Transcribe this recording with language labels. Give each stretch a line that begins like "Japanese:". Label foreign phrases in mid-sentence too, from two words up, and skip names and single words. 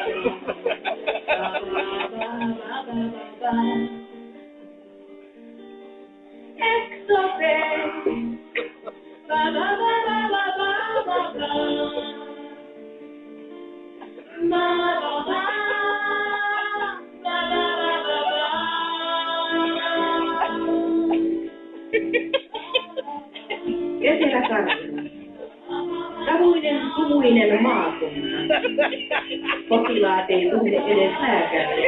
Finnish: La la la la la. Exote. La la la la la la la. La la la. Etelä-Karjala. Savuinen, sumuinen maakunta. Potilaat ei tunne edes lääkäriä.